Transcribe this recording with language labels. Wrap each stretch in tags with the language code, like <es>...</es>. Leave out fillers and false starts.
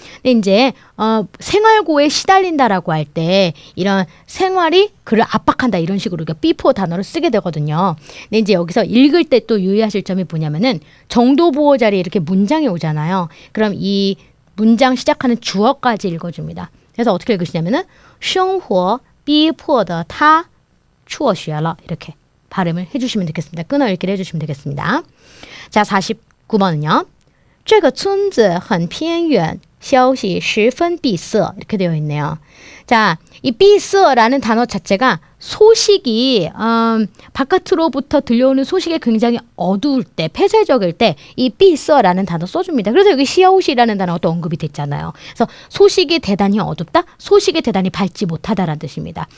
<ko>근데 이제 생활고에 시달린다라고 할 때 이런 생활이 그를 압박한다 이런 식으로 우리가 B4 단어를 쓰게 되거든요. 근데 이제 여기서 읽을 때 또 유의하실 점이 뭐냐면은 정도 보호 자리에 이렇게 문장이 오잖아요. 그럼 이 문장 시작하는 주어까지 읽어줍니다. 그래서 어떻게 읽으시냐면은</ko> <zh>生活逼迫的他辍学了</zh> <ko>이렇게. 발음을 해주시면 되겠습니다. 끊어 읽기를 해주시면 되겠습니다. 자, 49번은요.</ko> <zh>这个村子很偏远消息十分闭塞</zh> <ko>이렇게 되어 있네요. 자, 이 闭塞라는 단어 자체가 소식이 바깥으로부터 들려오는 소식이 굉장히 어두울 때, 폐쇄적일 때 이 闭塞라는 단어 써줍니다. 그래서 여기 消息라는 단어가 또 언급이 됐잖아요. 그래서 소식이 대단히 어둡다, 소식이 대단히 밝지 못하다라는 뜻입니다.</ko>